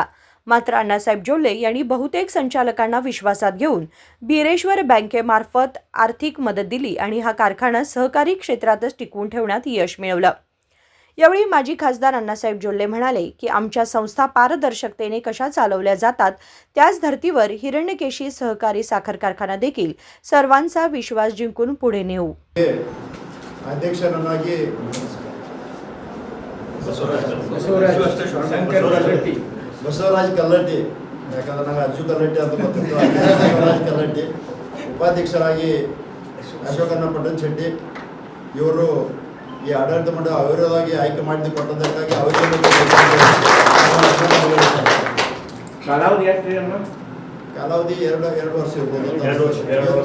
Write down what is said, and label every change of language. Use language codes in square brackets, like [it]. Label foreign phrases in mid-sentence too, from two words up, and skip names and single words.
[mr] मात्र अण्णासाहेब जोल्ले यांनी बहुतेक संचालकांना विश्वासात घेऊन बिरेश्वर बँकेमार्फत आर्थिक मदत दिली आणि हा कारखाना सहकारी क्षेत्रातच टिकवून ठेवण्यात यश मिळवलं। यावेळी माजी खासदार अण्णासाहेब जोल्ले म्हणाले की आमच्या संस्था पारदर्शकतेने कशा चालवल्या जातात त्याच धर्तीवर हिरण्यकेशी सहकारी साखर कारखाना देखील सर्वांचा विश्वास जिंकून पुढे नेऊ। [kn] अध्यक्षराಗಿ ಬಸವರಾಜ್ ಕಲ್ಲಟ್ಟಿ ಯಾಕಂದ್ರೆ ನನಗೆ ಅಜ್ಜು ಕಲ್ಲಟ್ಟಿ ಅಂತ ಗೊತ್ತಿತ್ತು ಬಸವರಾಜ್ ಕಲ್ಲಟ್ಟಿ ಉಪಾಧ್ಯಕ್ಷರಾಗಿ ಅಶೋಕಣ್ಣ ಪಟ್ಟಣ್ ಶೆಟ್ಟಿ ಇವರು ಈ ಆಡಳಿತ ಮಂಡಳಿ ಅವಿರೋಧವಾಗಿ ಆಯ್ಕೆ ಮಾಡಿ ಕೊಟ್ಟದಕ್ಕಾಗಿ ಅವರಿಗೆ ಕಾಲಾವಧಿ ಎರಡು ವರ್ಷ ಇರ್ಬೋದು।